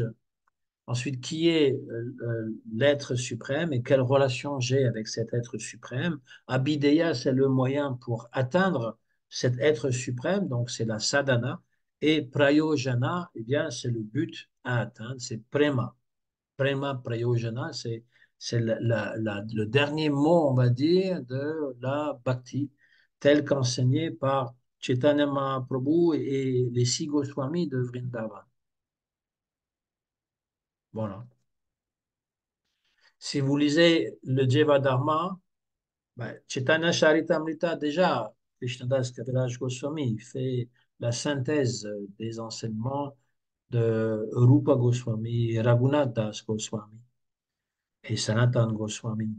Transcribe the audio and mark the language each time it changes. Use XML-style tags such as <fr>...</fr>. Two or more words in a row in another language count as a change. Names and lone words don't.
<fr>Ensuite, qui est l'être suprême et quelle relation j'ai avec cet être suprême? Abhideya, c'est le moyen pour atteindre cet être suprême, donc c'est la sadhana. Et prayojana, eh bien, c'est le but à atteindre, c'est prema.</fr> <sa>Prema prayojana,</sa> <fr>c'est le dernier mot, on va dire, de la bhakti, tel qu'enseigné par Chaitanya Mahaprabhu et les 6 Goswamis de Vrindavan. Voilà. Si vous lisez le Jivadharma, ben, Chaitanya Charitamrita, déjà, Krishnadas Kaviraj Goswami il fait la synthèse des enseignements de Rupa Goswami, Raghunath Das Goswami et Sanatan Goswami.</fr>